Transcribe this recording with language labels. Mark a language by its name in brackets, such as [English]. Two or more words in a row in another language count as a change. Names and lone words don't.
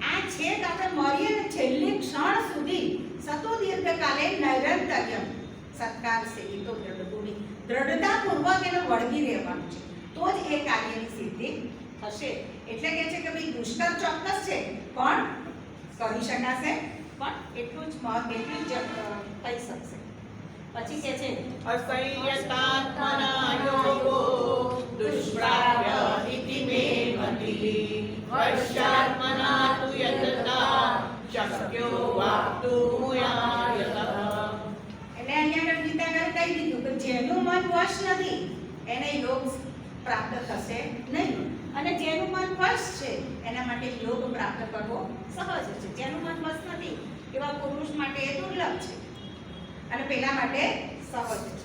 [Gujarati] આ છેક આપણે મરીએ ને છેલ્લી ક્ષણ સુધી [Sanskrit] सतो दीर्घकाले नैरन्तर्यम् सत्कार सेवितो दृढभूमि [Gujarati] દ્રઢતાપૂર્વક એને વળગી રહેવાનું છે, તો જ એ કાર્યની સિદ્ધિ થશે. એટલે કે છે કે ભાઈ દુષ્કર ચોક્કસ છે પણ કરી શકાશે, પણ એટલું જ થઈ શકશે. પછી કે છે [Sanskrit] असंयतात्मना योगो दुष्प्राप्य इति मे मतिः वर्षात्मना तु यतता शक्यो वाप्तुमुयायतः. [Gujarati] એટલે અહીંયા ગીતાકારે કહી દીધું કે જેનું મન વશ નથી એને યોગ પ્રાપ્ત થશે નહીં, અને જેનું મન વશ છે એના માટે યોગ પ્રાપ્ત કરવો સહજ છે. જેનું મન વશ નથી એવા પુરુષ માટે એ દુર્લભ છે અને પેલા માટે સહજ છે.